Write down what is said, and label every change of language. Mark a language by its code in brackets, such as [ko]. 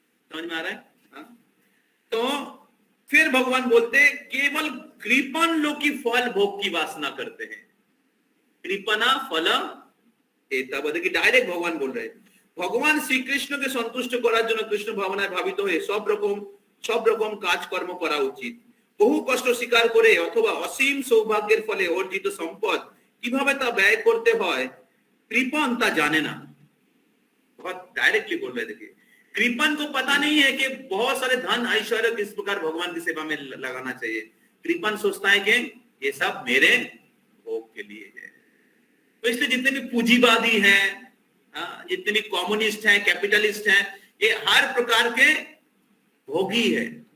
[hi] समझ में आ रहा है? हाँ? तो फिर भगवान बोलते हैं केवल कृपण लोग की फल भोग की वासना करते हैं। [sa] कृपणा फल हेतव, [hi] कि डायरेक्ट भगवान बोल रहे हैं। भगवान श्री कृष्ण के संतुष्ट [bn] করার জন্য কৃষ্ণ ভাবনায় ভাবিত হয়ে সব রকম কাজ কর্ম করা উচিত। বহু কষ্ট স্বীকার করে অথবা অসীম সৌভাগ্যের ফলে অর্জিত সম্পদ কিভাবে তা ব্যয় করতে হয় কৃপণ তা জানে না। [hi] बहुत डायरेक्टली बोल रहे देखिए, कृपण को पता नहीं है कि बहुत सारे धन ऐश्वर्य किस प्रकार भगवान की सेवा में लगाना चाहिए। कृपण सोचता है कि ये सब मेरे भोग के लिए है। तो इसलिए जितने भी पूंजीवादी हैं, जितने भी कम्युनिस्ट हैं, कैपिटलिस्ट हैं, ये हर प्रकार के भोगी है।